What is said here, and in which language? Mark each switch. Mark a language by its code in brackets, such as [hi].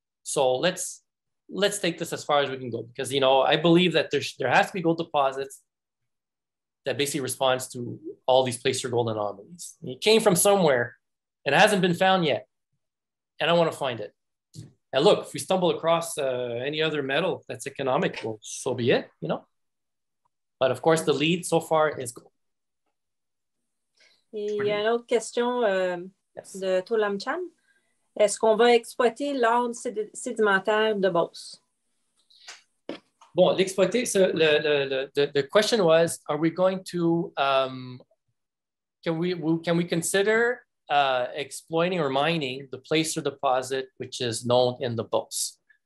[en] So let's take this as far as we can go, because I believe that there has to be gold deposits that basically responds to all these placer gold anomalies. It came from somewhere and it hasn't been found yet, and I want to find it. And look, if we stumble across any other metal that's economic, well, so be it, you know. But of course, the lead so far is gold. [fr] Et il y a une autre question de Toulam Chan. Est-ce qu'on va exploiter l'or sédimentaire de Beauce? Bon, l'exploiter, [en] so the question was, are we going to, can we consider exploiting or mining the placer deposit, which is known in the Beauce?